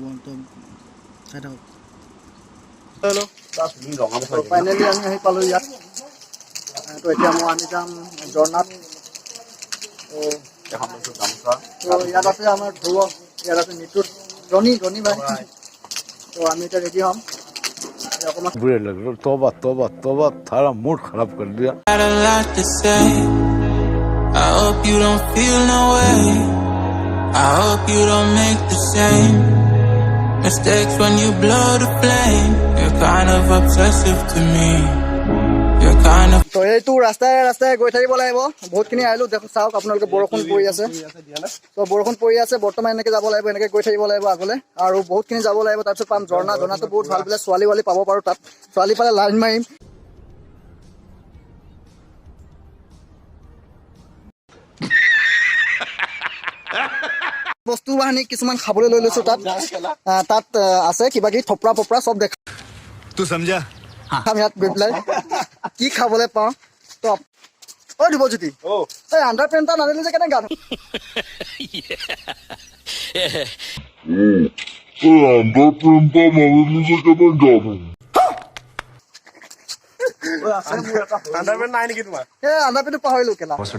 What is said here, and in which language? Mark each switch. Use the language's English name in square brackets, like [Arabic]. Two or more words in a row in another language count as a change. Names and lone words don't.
[Assamese] তো চাই থাকক। ফাইনেলি আমি আহি পালোঁ ইয়াত। তো এতিয়া আমি যাম ঝৰ্ণাত। তো ইয়াত আছে আমাৰ ধ্ৰুৱ, ইয়াত আছে নিতুৰ, ৰণী ভাই। তো আমি এতিয়া ৰেডি হ'ম। [Hindi] बुरे लग रहे, तौबा थारा मूड खराब कर दिया। [English] I hope you don't feel no way. I hope you don't make the same mistakes when you blow the flame. You're kind of obsessive to me. You're kind of [Assamese] তো এইটো ৰাস্তাই গৈ থাকিব লাগিব। বহুতখিনি আহিলোঁ, দেখোন চাওক আপোনালোকে বৰষুণ পৰি আছে। তো বৰষুণ পৰি আছে, বৰ্তমান এনেকৈ যাব লাগিব, এনেকৈ গৈ থাকিব লাগিব আগলৈ আৰু বহুতখিনি যাব লাগিব। তাৰপিছত পাম ঝৰ্ণাটো বহুত ভাল বোলে, ছোৱালী পাব পাৰোঁ তাত। ছোৱালী পালে লাইন মাৰিম। বস্তু বাহিনী কিছুমান খাবলৈ লৈ লৈছোঁ তাত। তাত আছে কিবা কিবি থপৰা চব দেখা। [Hindi] तू समझा? [Assamese] ইয়াত গৈ পেলাই কি খাবলৈ পাওঁ। তো ঐ ধ্ৰুৱজ্যোতি, এই [English] under pant [Assamese] এটা নানিলি যে, কেনেকৈ গান [English] under pantটো [Assamese] পাহৰিলোঁ কেলা।